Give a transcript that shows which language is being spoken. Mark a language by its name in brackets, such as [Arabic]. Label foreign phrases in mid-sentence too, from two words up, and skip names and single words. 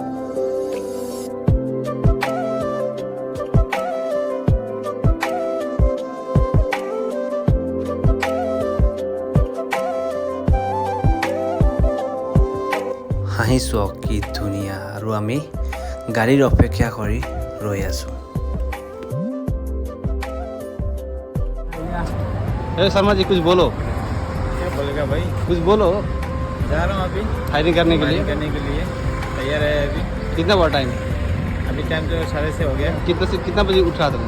[Assamese] হাঁহিছোঁ কি ধুনীয়া, আৰু আমি গাড়ীৰ অপেক্ষা কৰি ৰৈ আছোঁ। [Hindi] शर्मा जी कुछ बोलो। क्या बोलेगा भाई? कुछ बोलो। जा रहा हूँ अभी फायरिंग करने के लिए। तैयार है अभी। कितना बड़ा टाइम? अभी टाइम तो 6:30 हो गया। कितना बजे उठा तुम?